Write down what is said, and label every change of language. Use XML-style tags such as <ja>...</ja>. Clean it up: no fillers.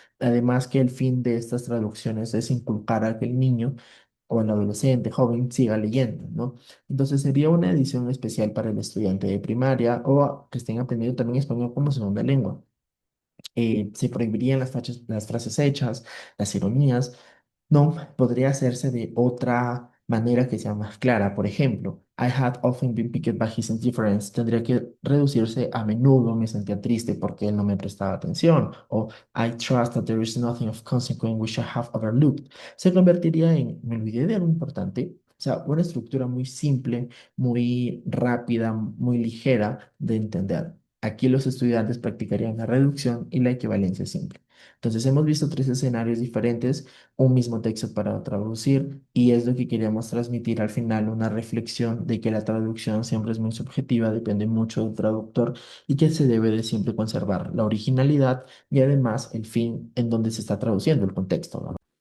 <es>Además que el fin de estas traducciones es inculcar a que el niño o el adolescente joven siga leyendo, ¿no? Entonces sería una edición especial para el estudiante de primaria o que estén aprendiendo también español como segunda lengua. Se prohibirían las frases hechas, las ironías. No, podría hacerse de otra manera que sea más clara. Por ejemplo,</es> <en>I had often been piqued by his indifference.</en> <es>Tendría que reducirse a menudo me sentía triste porque él no me prestaba atención.</es> <en>O I trust that there is nothing of consequence which I have overlooked.</en> <es>Se convertiría en me olvidé de algo importante. O sea, una estructura muy simple, muy rápida, muy ligera de entender. Aquí los estudiantes practicarían la reducción y la equivalencia simple. Entonces hemos visto tres escenarios diferentes, un mismo texto para traducir y es lo que queríamos transmitir al final, una reflexión de que la traducción siempre es muy subjetiva, depende mucho del traductor y que se debe de siempre conservar la originalidad y además el fin en donde se está traduciendo el contexto, ¿no?</es>